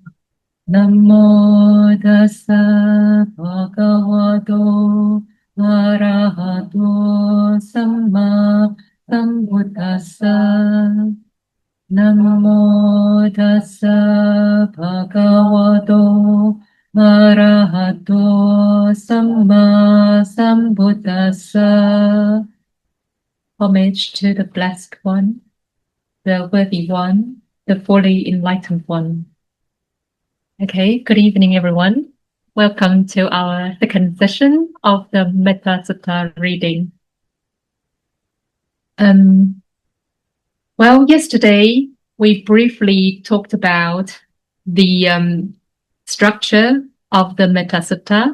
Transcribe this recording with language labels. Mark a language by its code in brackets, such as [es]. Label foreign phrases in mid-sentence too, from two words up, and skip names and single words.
[pi] Namo tassa bhagavato arahato samma sambuddhassa. Namo tassa bhagavato arahato samma sambuddhassa. [en] Homage to the blessed one, the worthy one, the fully enlightened one. Okay, good evening, everyone. Welcome to our second session of the Metta Sutta reading. Well, yesterday we briefly talked about the structure of the Metta Sutta.